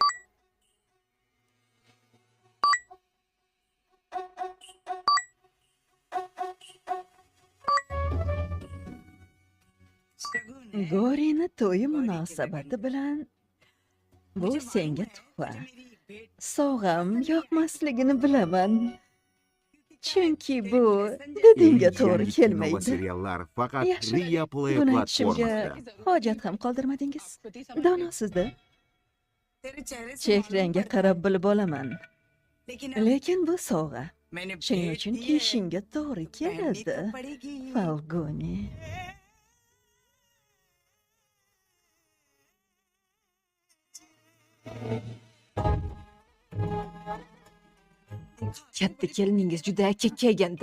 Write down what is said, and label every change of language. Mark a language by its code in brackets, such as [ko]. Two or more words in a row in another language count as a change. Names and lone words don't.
[uz] Gorini to'yi munosabati bilan bu senga tuhfa. Sovg'am yoqmasligini bilaman. Chunki bu didingga to'g'ri kelmaydi. Seriallar faqat Yaxshi, Ria Play buni aytishimga platformasida. hojat ham qoldirmadingiz. Donosizda. [hi] तेरे चेहरे से [uz] Chehrangga qarab bilib olaman. [hi] लेकिन [uz] Lekin bu sovg'a. [hi] मैंने [uz] Shuning uchun kiyishingga to'g'ri keladi. [hi] पड़ेगी [uz] Falguni. Katta keliningiz juda kekkayganda.